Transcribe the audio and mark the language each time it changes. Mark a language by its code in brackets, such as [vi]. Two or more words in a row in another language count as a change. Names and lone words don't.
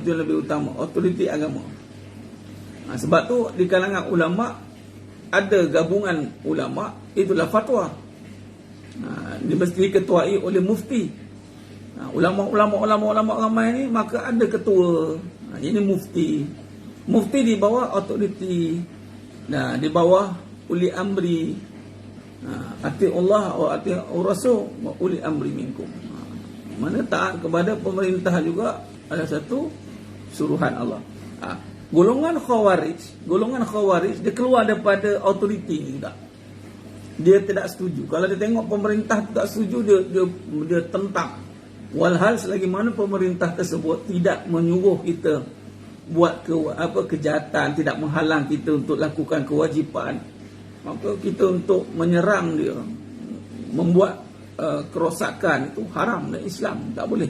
[ms] Itu yang lebih utama, autoriti agama. Sebab tu di kalangan ulama ada gabungan ulama, itulah fatwa. Dia mesti diketuai oleh mufti. Ulama ramai ni, maka ada ketua Ini mufti. Mufti di bawah autoriti. Nah, di bawah [ar] أولي الأمر. أطيعوا الله وأطيعوا الرسول وأولي الأمر منكم. [ms] Mana taat kepada pemerintah juga ada satu suruhan Allah. Golongan khawarij dia keluar daripada autoriti ni tak. Dia tidak setuju. Kalau dia tengok pemerintah tak setuju, dia tentang. Walhal selagi mana pemerintah tersebut tidak menyuruh kita buat kejahatan, tidak menghalang kita untuk lakukan kewajipan, maka kita untuk menyerang dia, membuat kerosakan, itu haram dan Islam tak boleh.